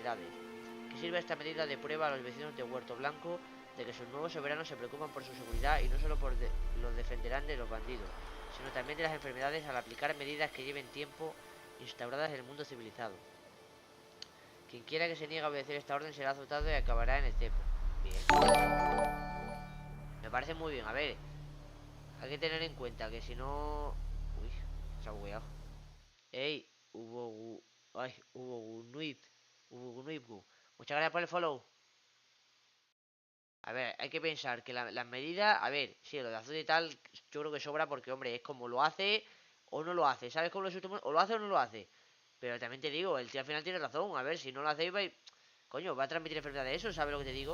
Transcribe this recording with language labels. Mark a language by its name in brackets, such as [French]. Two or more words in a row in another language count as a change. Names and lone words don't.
[Spanish] Que sirva esta medida de prueba a los vecinos de Huerto Blanco de que sus nuevos soberanos se preocupan por su seguridad y no solo los defenderán de los bandidos, sino también de las enfermedades al aplicar medidas que lleven tiempo instauradas en el mundo civilizado. Quien quiera que se niegue a obedecer esta orden será azotado y acabará en el cepo. Bien. Me parece muy bien. A ver, hay que tener en cuenta que si no... Uy, se ha bugueado. Ey, Ubogunuibgu. Muchas gracias por el follow. A ver, hay que pensar que las medidas... A ver, sí, lo de azul y tal, yo creo que sobra porque, hombre, es como lo hace o no lo hace. ¿Sabes cómo lo sustituye? O lo hace o no lo hace. Pero también te digo, el tío al final tiene razón. A ver, si no lo hacéis, vais... Coño, va a transmitir enfermedades eso, ¿sabes lo que te digo?